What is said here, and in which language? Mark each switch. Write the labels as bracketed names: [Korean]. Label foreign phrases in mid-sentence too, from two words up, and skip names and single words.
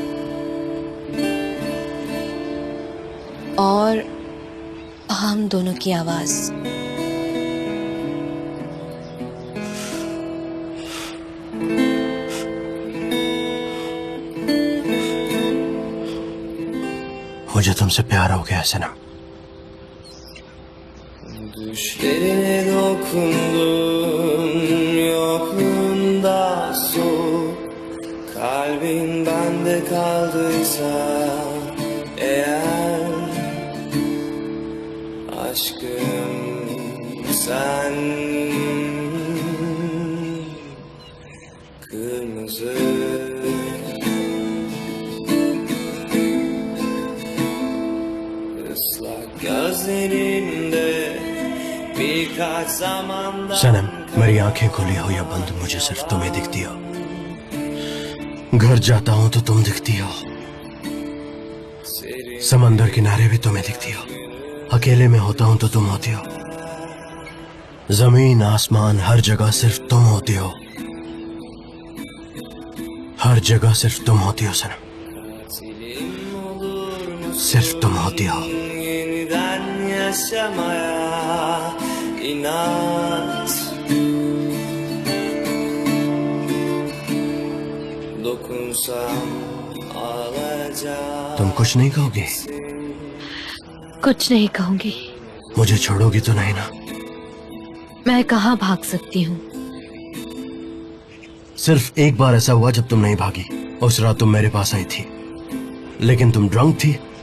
[Hindi] और हम दोनों की आवाज। मुझे तुमसे प्यार हो गया है सनम। [Turkish] Düşlerine dokundum, yokluğunda soğuk. Kalbin bende kaldıysa eğer, aşkım sen kırmızı ıslak gözlerinde birkaç zamandan [Hindi] सनम, मेरी आंखें खुली हो या बंद, मुझे सिर्फ तुम्हें दिखती हो। घर जाता हूँ तो तुम दिखती हो, समंदर किनारे भी तुम्हें दिखती हो, अकेले में होता हूँ तो तुम होती हो, जमीन आसमान हर जगह सिर्फ तुम होती हो, हर जगह सिर्फ तुम होती हो सनम, सिर्फ तुम होती हो। [Turkish] yeniden yaşamaya inat, dokunsam ağlayacağım. [Hindi] तुम कुछ नहीं कहोगी? कुछ नहीं कहूंगी। मुझे छोड़ोगी तो नहीं ना? मैं कहाँ भाग सकती हूँ? सिर्फ एक बार ऐसा हुआ जब तुम नहीं भागी। उस रात तुम मेरे पास आई थी, लेकिन तुम ड्रंक थी।